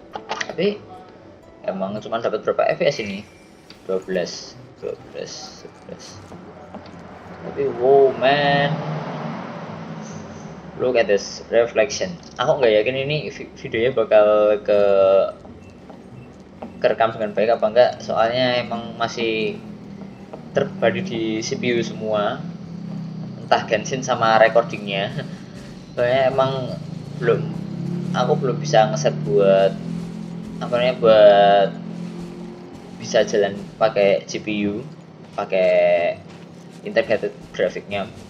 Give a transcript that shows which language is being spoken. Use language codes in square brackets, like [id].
[id] Tapi emang cuma dapat berapa fps ini? 12 11. Tapi [en] wow man, look at this reflection. [id] Aku nggak yakin ini videonya bakal kerekam dengan baik apa enggak, soalnya emang masih terbadi di CPU semua, entah Genshin sama recordingnya. Soalnya emang aku belum bisa ngeset buat buat bisa jalan pakai GPU, pakai integrated grafiknya.